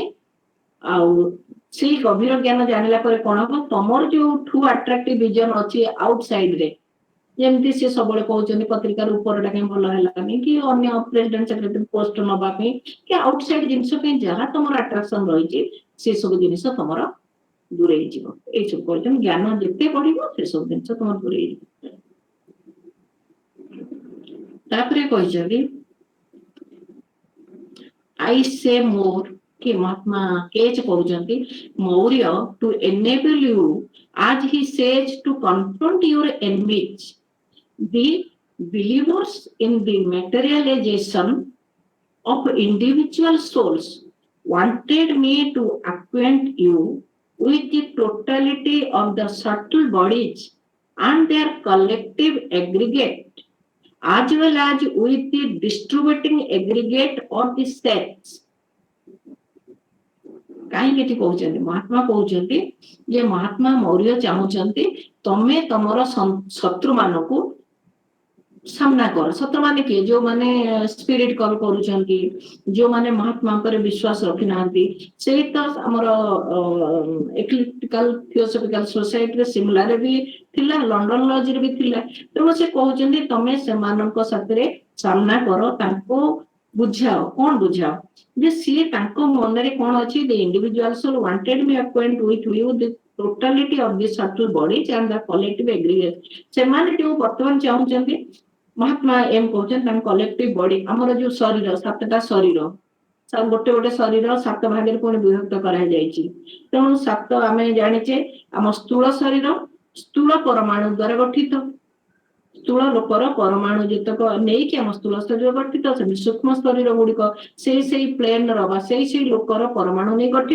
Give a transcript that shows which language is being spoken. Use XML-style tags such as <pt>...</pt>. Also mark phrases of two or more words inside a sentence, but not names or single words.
<or>ଆଉ ସେଇ ଗଭୀର ଜ୍ଞାନ ଜାଣିଲା ପରେ କଣ ହବ, ତମର ଯୋଉ ଠୁ</or> <en>attractive vision</en> <or>ଅଛି ଆଉଟସାଇଡ ରେ, ଯେମିତି ସେ ସବୁବେଳେ କହୁଛନ୍ତି ପତ୍ରିକାର ଉପରଟା କାହିଁ ଭଲ ହେଲାନି କି ଅନ୍ୟ</or> <en>president secretary post</en> <or>ନବା ପାଇଁ କି ଆଉଟସାଇଡ ଜିନିଷ ପାଇଁ ଯାହା ତମର ଆଟ୍ରାକ୍ସନ ରହିଛି ସେ ସବୁ ଜିନିଷ ତମର ଦୂରେଇ ଯିବ। ଏଇସବୁ କହିଛନ୍ତି ଜ୍ଞାନ ଯେତେ ବଢିବ ସେ ସବୁ ଜିନିଷ ତମର ଦୂରେଇ ଯିବ। ତାପରେ କହିଛନ୍ତି</or> <en>I say more</en> <or>କି ମହାତ୍ମା କେଚ କହୁଛନ୍ତି ମୌର୍ୟ</or> <en>to enable you as he says to confront your enemies. The believers in the materialization of individual souls wanted me to acquaint you with the totality of the subtle bodies and their collective aggregate, as well as with the distributing aggregate of the sets.</en> <or>କାହିଁକି ଏଠି କହୁଛନ୍ତି, ମହାତ୍ମା କହୁଛନ୍ତି ଯେ ମହାତ୍ମା ମୌର୍ୟ ଚାହୁଁଛନ୍ତି ତମେ ତମର ଶତ୍ରୁ ମାନଙ୍କୁ ସାମ୍ନା କର। ଶତ୍ରୁ ମାନେ କିଏ, ଯୋଉମାନେ</or> <en>spirit call</en> <or>କରୁଛନ୍ତି, ଯୋଉମାନେ ମହାତ୍ମାଙ୍କର ବିଶ୍ୱାସ ରଖିନାହାନ୍ତି, ସେଇ ତ ଆମର ଏକ୍ଲେକ୍ଟିକାଲ ଥିଓସଫିକାଲ ସୋସାଇଟିରେ ସିମଲାରେ ବି ଥିଲା, ଲଣ୍ଡନ ଲଜରେ ବି ଥିଲା। ତେଣୁ ସେ କହୁଛନ୍ତି ତମେ ସେମାନଙ୍କ ସାଥିରେ ସାମ୍ନା କର, ତାଙ୍କୁ ବୁଝାଅ। କଣ ବୁଝାଅ, ଯେ ସିଏ ତାଙ୍କ ମନରେ କଣ ଅଛି,</or> <en>the individual soul wanted me acquaint with you the totality of the subtle bodies and the collective aggregate.</en> <or>ସେମାନେ ଯୋଉ ବର୍ତ୍ତମାନ ଚାହୁଁଛନ୍ତି, ମହାତ୍ମା ଏମ କହୁଛନ୍ତି ତାଙ୍କ</or> <en>collective body,</en> <or>ଆମର ଯୋଉ ଶରୀର, 7ଟା ଶରୀର, ଗୋଟେ ଗୋଟେ ଶରୀର 7 ଭାଗରେ ପୁଣି ବିଭକ୍ତ କରାଯାଇଛି। ତେଣୁ 7 ଆମେ ଜାଣିଛେ, ଆମ ସ୍ଥୂଳ ଶରୀର ସ୍ଥୂଳ ପରମାଣୁ ଦ୍ୱାରା ଗଠିତ, ସ୍ଥୂଳ ଲୋକର ପରମାଣୁ ଯେତକ ନେଇକି ଆମ ସ୍ଥୂଳ ଶରୀର ଗଠିତ, ସେମିତି ସୂକ୍ଷ୍ମ ଶରୀର ଗୁଡିକ ସେଇ ପ୍ଲେନର ବା ସେଇ ଲୋକର ପରମାଣୁ ନେଇ ଗଠିତ।</or>